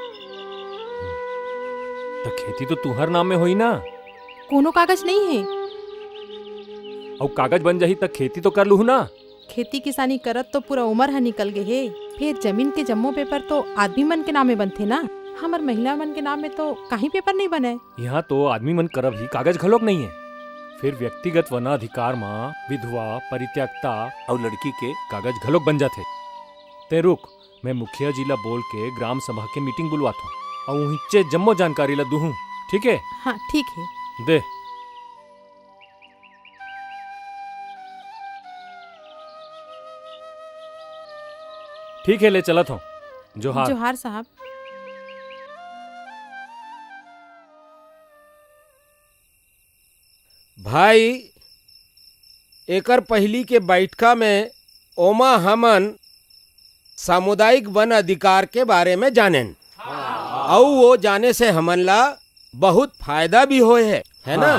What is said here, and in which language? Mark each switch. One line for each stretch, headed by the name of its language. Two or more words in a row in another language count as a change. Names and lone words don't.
Chhattisgarhi: तो खेती तो तुहर नाम में होई ना? कोनो कागज नहीं है। और कागज बन जाही तक खेती तो कर लूह ना। खेती किसानी करत तो पूरा उम्र हा निकल गए हे। फिर जमीन के जम्मो पेपर तो आदमी मन के नामे बनथे ना, हमर महिला मन के नाम में तो कहीं पेपर नहीं बने। यहाँ तो आदमी मन करब ही कागज घलोक नहीं है। फिर व्यक्तिगत वनाधिकार माँ विधवा परित्यक्ता और लड़की के कागज घलोक बन जाते। ते रुक, मैं मुखिया जी ला बोल के ग्राम सभा के मीटिंग बुलवाता हूँ और वहीं जम्मो जानकारी ला दूँ। ठीक है? हाँ ठीक है। दे। ठीक है, ले चलत हूँ। जोहार। जोहार साहब। भाई एकर पहली के बैठका में ओमा हमन सामुदायिक वन अधिकार के बारे में जानेन और वो जाने से हमन ला बहुत फायदा भी होए है ना।